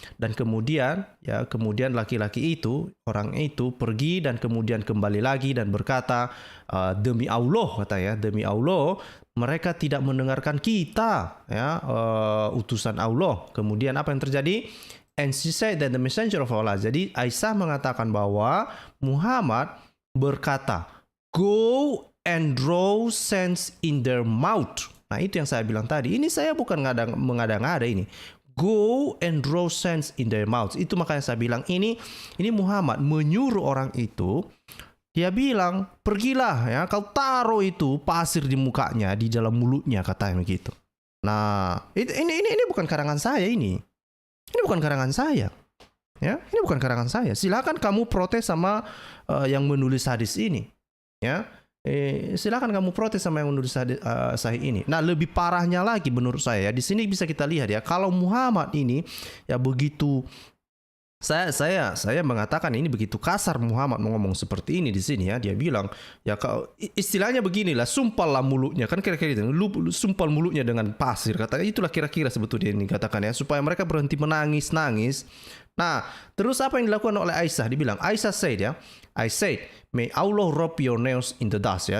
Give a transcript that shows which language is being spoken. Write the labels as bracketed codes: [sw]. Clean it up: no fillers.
[id] Dan kemudian laki-laki itu, orang itu pergi dan kemudian kembali lagi dan berkata, demi Allah, katanya, demi Allah mereka tidak mendengarkan kita ya, utusan Allah. Kemudian apa yang terjadi? [en] And she said that the messenger of Allah. [id] Jadi Aisyah mengatakan bahwa Muhammad berkata, [en] go and draw sense in their mouth. [id] Nah, itu yang saya bilang tadi. Ini saya bukan mengada-ngada ini. [en] Go and draw sense in their mouth. [id] Itu makanya saya bilang ini Muhammad menyuruh orang itu. Dia bilang, pergilah ya, kau taruh itu pasir di mukanya, di dalam mulutnya, katanya begitu. Nah, ini bukan karangan saya ini. Ini bukan karangan saya. Ya, ini bukan karangan saya. Silakan kamu protes sama yang menulis hadis ini. Ya, silakan kamu protes sama yang menulis hadis sahih ini. Nah, lebih parahnya lagi menurut saya. Di sini bisa kita lihat ya, kalau Muhammad ini ya begitu Saya mengatakan ini begitu kasar Muhammad ngomong seperti ini di sini ya. Dia bilang ya istilahnya beginilah, sumpallah mulutnya kan kira-kira itu. Sumpal mulutnya dengan pasir, katanya itulah kira-kira sebetulnya ini katakan ya, supaya mereka berhenti menangis. Nah, terus apa yang dilakukan oleh Aisyah? Dibilang [en] Aisyah said ya, I said, may Allah rub your nails in the dust ya.